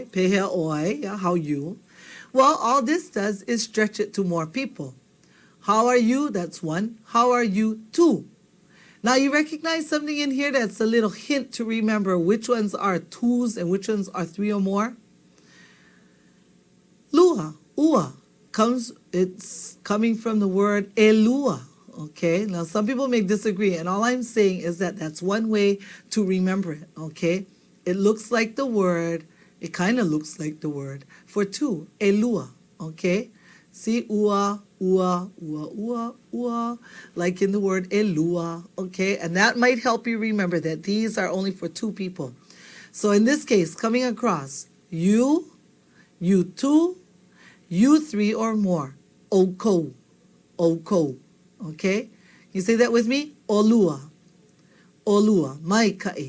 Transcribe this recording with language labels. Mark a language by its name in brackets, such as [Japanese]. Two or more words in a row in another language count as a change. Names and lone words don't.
[Hawaiian] Pehea oi. [English] Yeah, how you. Well, all this does is stretch it to more people. How are you? That's one. How are you? Two. Now you recognize something in here that's a little hint to remember which ones are twos and which ones are three or more. [Hawaiian] Lua, ua, [English] it's coming from the word elua. Okay, now some people may disagree, and all I'm saying is that that's one way to remember it. Okay, it looks like the word, it kind of looks like the word for two, [Hawaiian] elua. Okay, see, ua, ua, ua, ua, ua, [English] like in the word elua. Okay, and that might help you remember that these are only for two people. So in this case, coming across, you two, you three or more, [Hawaiian] oko, oko. [English] Okay? You say that with me? [Hawaiian] Olua. Olua. Maikai.